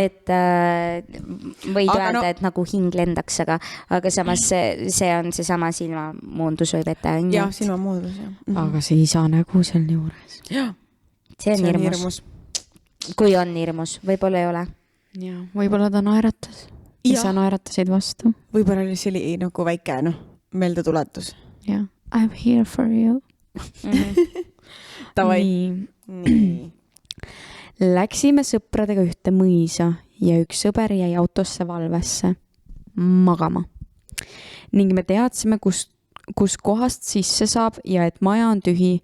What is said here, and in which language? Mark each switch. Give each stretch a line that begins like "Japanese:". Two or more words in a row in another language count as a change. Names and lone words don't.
Estonian: Et võid öelda, et nagu hing lendaks, aga samas see on seesama silmamoondus või vete. Jah, silmamoondus, jah. Aga see isa nägu seal juures. Jah. See on hirmus. Kui on hirmus, võib-olla ei ole. ja võib-olla ta naeratas ja sa naeratasid vastu. Võib-olla oli see oli nagu väike meeldetuletus. Ja,
English: I'm here for you.
Estonian: Tavai. Nii. Läksime sõpradega ühte mõisa ja üks sõber jäi autosse valvesse magama. Ning me teadsime, kus kohast sisse saab ja et maja on tühi.